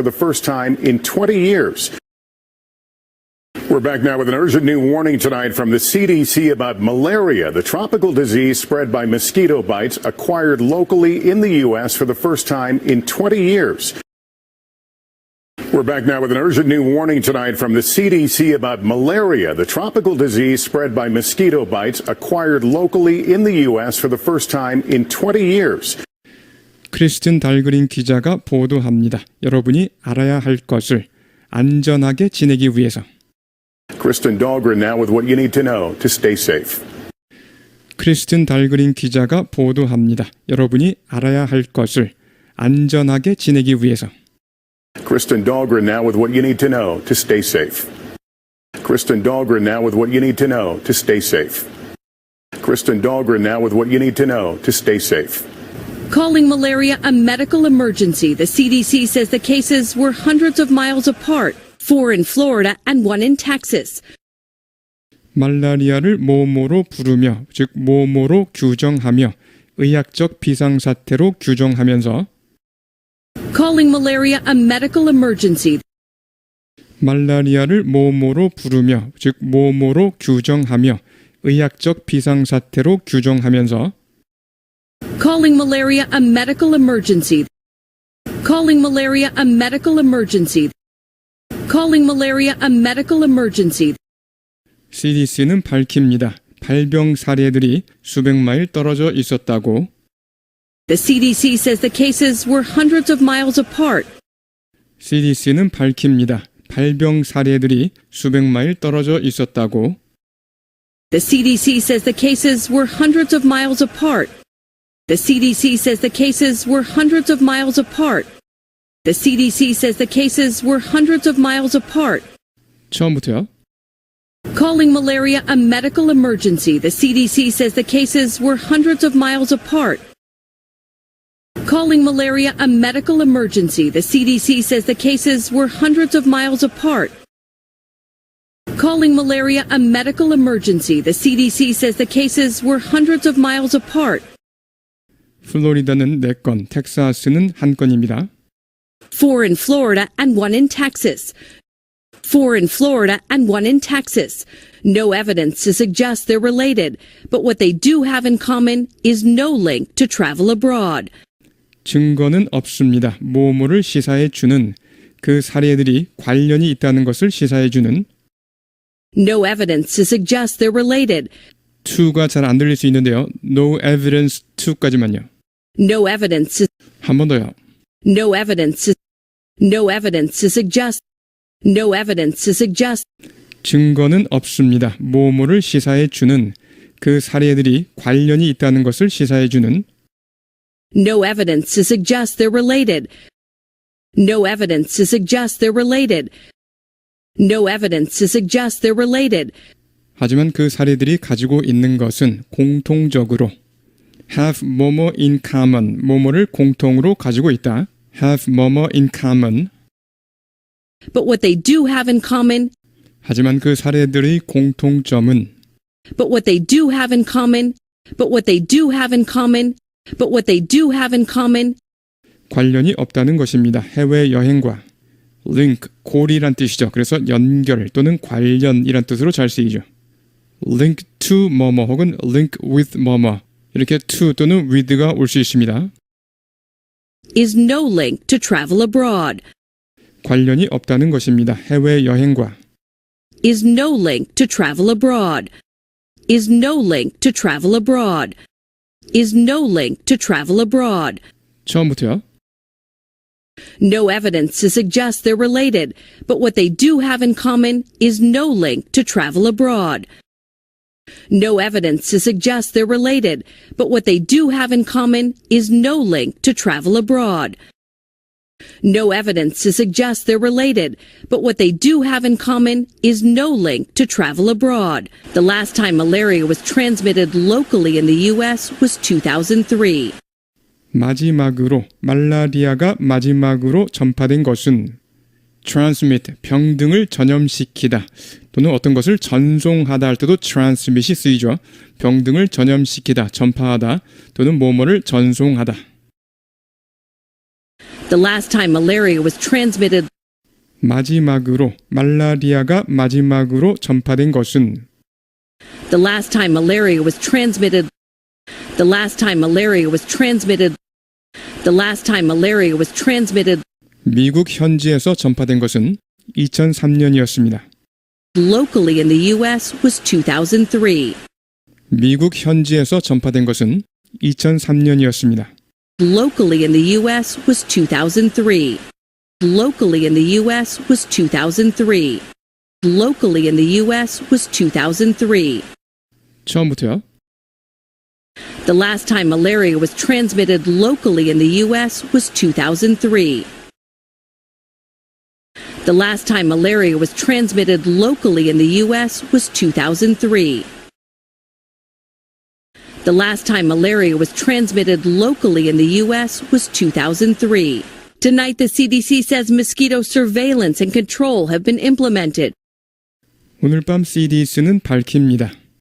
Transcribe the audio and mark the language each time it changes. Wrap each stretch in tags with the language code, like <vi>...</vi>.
<en>for the first time in 20 years. We're back now with an urgent new warning tonight from the CDC about malaria, the tropical disease spread by mosquito bites acquired locally in the U.S. for the first time in 20 years. We're back now with an urgent new warning tonight from the CDC about malaria, the tropical disease spread by mosquito bites acquired locally in the U.S. for the first time in 20 years.</en> <ko>크리스틴 달그린 기자가 보도합니다. 여러분이 알아야 할 것을 안전하게 지내기 위해서.</ko> <en>Kristen Dahlgren now with what you need to know to stay safe.</en> <ko>크리스틴 달그린 기자가 보도합니다. 여러분이 알아야 할 것을 안전하게 지내기 위해서.</ko> <en>Kristen Dahlgren now with what you need to know to stay safe. Kristen Dahlgren now with what you need to know to stay safe. Kristen Dahlgren now with what you need to know to stay safe. Calling malaria a medical emergency, the CDC says the cases were hundreds of miles apart, 4 in Florida and 1 in Texas.</en> <ko>말라리아를 뭐뭐로 부르며, 즉 뭐뭐로 규정하며, 의학적 비상사태로 규정하면서</ko> <en>Calling malaria a medical emergency.</en> <ko>말라리아를 뭐뭐로 부르며, 즉 뭐뭐로 규정하며, 의학적 비상사태로 규정하면서</ko> <en>Calling malaria a medical emergency. Calling malaria a medical emergency. Calling malaria a medical emergency.</en> <ko>CDC는 밝힙니다. 발병 사례들이 수백 마일 떨어져 있었다고.</ko> <en>The CDC says the cases were hundreds of miles apart.</en> <ko>CDC는 밝힙니다. 발병 사례들이 수백 마일 떨어져 있었다고.</ko> <en>The CDC says the cases were hundreds of miles apart. The CDC says the cases were hundreds of miles apart. The CDC says the cases were hundreds of miles apart.</en> <ko>처음부터요.</ko> <en>Calling malaria a medical emergency, the CDC says the cases were hundreds of miles apart. Calling malaria a medical emergency, the CDC says the cases were hundreds of miles apart. Calling malaria a medical emergency, the CDC says the cases were hundreds of miles apart.</en> <ko>플로리다는 4건, 텍사스는 1건입니다.</ko> <en>4 in Florida and 1 in Texas. 4 in Florida and 1 in Texas. No evidence to suggest they're related, but what they do have in common is no link to travel abroad.</en> <ko>증거는 없습니다. 뭐뭐를 시사해 주는 그 사례들이 관련이 있다는 것을 시사해 주는</ko> <en>No evidence to suggest they're related.</en> <ko>to가 잘 안 들릴 수 있는데요.</ko> <en>No evidence to</en> <ko>까지만요.</ko> <en>No evidence to,</en> <ko>한 번 더요.</ko> <en>no evidence to, no evidence to suggest, no evidence to suggest,</en> <ko>증거는 없습니다. 뭐뭐를 시사해 주는 그 사례들이 관련이 있다는 것을 시사해 주는</ko> <en>no evidence to suggest they're related. No evidence to suggest they're related. No evidence to suggest they're related.</en> <ko>하지만 그 사례들이 가지고 있는 것은 공통적으로</ko> <en>have</en> <ko>뭐뭐</ko> <en>in common,</en> <ko>뭐뭐를 공통으로 가지고 있다.</ko> <en>have</en> <ko>뭐뭐</ko> <en>in common. But what they do have in common,</en> <ko>하지만 그 사례들의 공통점은</ko> <en>but what they do have in common, but what they do have in common, but what they do have in common,</en> <ko>관련이 없다는 것입니다. 해외여행과 link, 고리란 뜻이죠. 그래서 연결 또는 관련이란 뜻으로 잘 쓰이죠.</ko> <en>link to</en> <ko>뭐뭐 혹은</ko> <en>link with</en> <ko>뭐뭐 이렇게 to 또는 with가 올 수 있습니다.</ko> <en>is no link to travel abroad.</en> <ko>관련이 없다는 것입니다. 해외여행과</ko> <en>Is no link to travel abroad. Is no link to travel abroad. Is no link to travel abroad.</en> <ko>처음부터요.</ko> <en>No evidence to suggest they're related, but what they do have in common is no link to travel abroad. No evidence to suggest they're related, but what they do have in common is no link to travel abroad. No evidence to suggest they're related, but what they do have in common is no link to travel abroad. The last time malaria was transmitted locally in the U.S. was 2003.</en> <ko>마지막으로 말라리아가 마지막으로 전파된 것은 transmit, 병등을 전염시키다 또는 어떤 것을 전송하다 할 때도 transmit이 쓰이죠. 병등을 전염시키다, 전파하다 또는 뭐뭐를 전송하다.</ko> <en>The last time malaria was transmitted</en> <ko>마지막으로 말라리아가 마지막으로 전파된 것은</ko> <en>The last time malaria was transmitted The last time malaria was transmitted The last time malaria was transmitted</en> <ko>미국 현지에서 전파된 것은 2003년이었습니다.</ko> <en>locally in the US was 2003.</en> <ko>미국 현지에서 전파된 것은 2003년이었습니다.</ko> <en>Locally in the US was 2003. Locally in the US was 2003. Locally in the US was 2003.</en> <ko>처음부터요.</ko> <en>The last time malaria was transmitted locally in the US was 2003. The last time malaria was transmitted locally in the US was 2003. The last time malaria was transmitted locally in the U.S. was 2003. Tonight, the CDC says mosquito surveillance and control have been implemented.</en> <ko>오늘 밤 CDC는 밝힙니다.</ko>